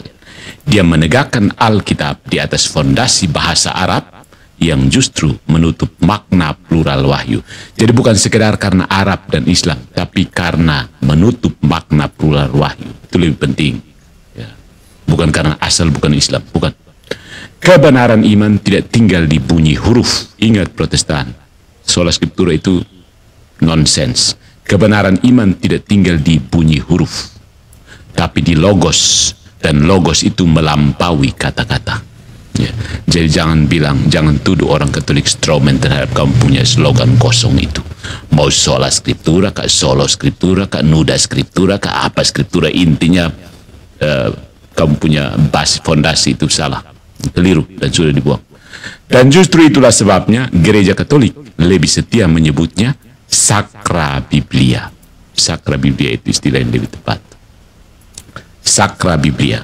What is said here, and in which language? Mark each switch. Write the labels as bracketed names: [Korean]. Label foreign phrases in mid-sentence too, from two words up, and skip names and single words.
[Indonesian] Dia menegakkan Alkitab di atas fondasi bahasa Arab yang justru menutup makna plural wahyu. Jadi bukan sekedar karena Arab dan Islam, tapi karena menutup makna plural wahyu. Itu lebih penting. Ya. Bukan karena asal bukan Islam, bukan. Kebenaran iman tidak tinggal di bunyi huruf. Ingat Protestan, [Latin] sola scriptura [Indonesian] itu nonsens. Kebenaran iman tidak tinggal di bunyi huruf, tapi di logos. Dan logos itu melampaui kata-kata. Ya. Jadi jangan tuduh orang Katolik strawman terhadap kamu punya slogan kosong itu. Mau [Latin] sola scriptura, [Indonesian] kak [Latin] solo scriptura, [Indonesian] kak [Latin] nuda scriptura, [Indonesian] kak apa scriptura, intinya kamu punya base fondasi itu salah, keliru dan sudah dibuang. Dan justru itulah sebabnya gereja Katolik lebih setia menyebutnya [Latin] Sacra Biblia. Sacra Biblia [Indonesian] itu istilah yang lebih tepat. [Latin] Sacra Biblia.